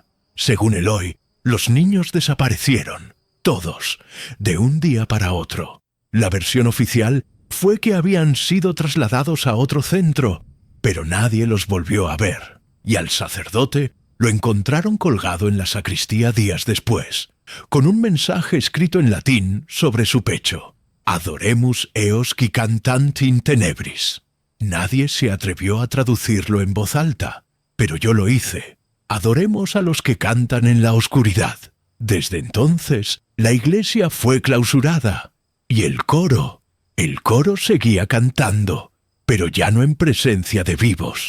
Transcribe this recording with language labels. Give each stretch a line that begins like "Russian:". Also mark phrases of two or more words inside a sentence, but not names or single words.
Spanish: Según Eloy, los niños desaparecieron, todos, de un día para otro. La versión oficial fue que habían sido trasladados a otro centro, pero nadie los volvió a ver, y al sacerdote lo encontraron colgado en la sacristía días después, con un mensaje escrito en latín sobre su pecho:
Latin: Adoremus eos qui cantant in tenebris.
Spanish: Nadie se atrevió a traducirlo en voz alta, pero yo lo hice. Adoremos a los que cantan en la oscuridad. Desde entonces, la iglesia fue clausurada, y el coro seguía cantando, pero ya no en presencia de vivos.